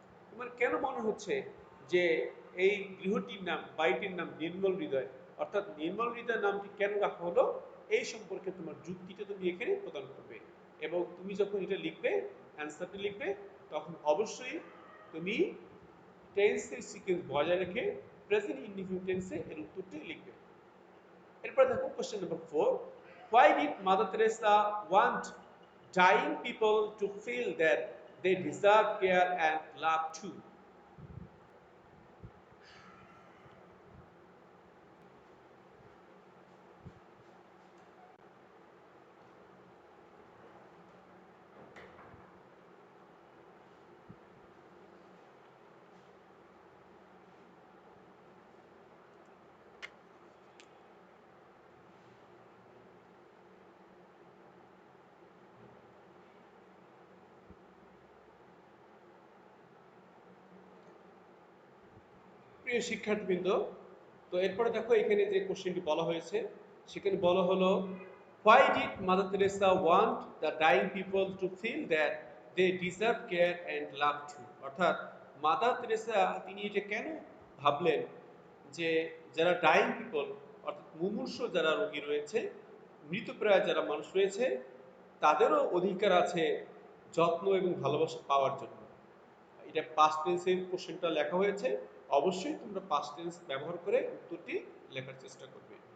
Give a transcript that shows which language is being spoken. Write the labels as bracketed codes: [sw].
[bn] তোমার কেন মনে হচ্ছে যে এই গৃহটির নাম, বাড়িটির নাম নির্মল হৃদয়, অর্থাৎ নির্মল হৃদয় নামটি কেন রাখা হলো এই সম্পর্কে তোমার যুক্তিটা তুমি এখানে প্রদান করবে এবং তুমি যখন এটা লিখবে, অ্যান্সারটা লিখবে, তখন অবশ্যই তুমি টেন্সের সিকোয়েন্স বজায় রেখে প্রেজেন্ট ইনডিফিনিট টেন্সে এর উত্তরটি লিখবে। এরপর দেখো question number 4, [en] why did Mother Teresa want dying people to feel that they deserve care and love too? [bn] প্রিয় শিক্ষার্থীবৃন্দ, তো এরপরে দেখো এখানে যে কোশ্চেনটি বলা হয়েছে সেখানে বলা হলো [en] why did Mother Teresa want the dying people to feel that they deserve care and love too? [bn] অর্থাৎ মাদার তেরেসা তিনি এটা কেন ভাবলেন যে যারা ডাইং পিপল অর্থাৎ মুমূর্ষু যারা রোগী রয়েছে, মৃতপ্রায় যারা মানুষ রয়েছে তাদেরও অধিকার আছে যত্ন এবং ভালোবাসা পাওয়ার জন্য। এটা পাস্ট টেন্সের কোশ্চেনটা লেখা হয়েছে, অবশ্যই তোমরা পাস্ট টেন্স ব্যবহার করে উত্তরটি লেখার চেষ্টা করবে।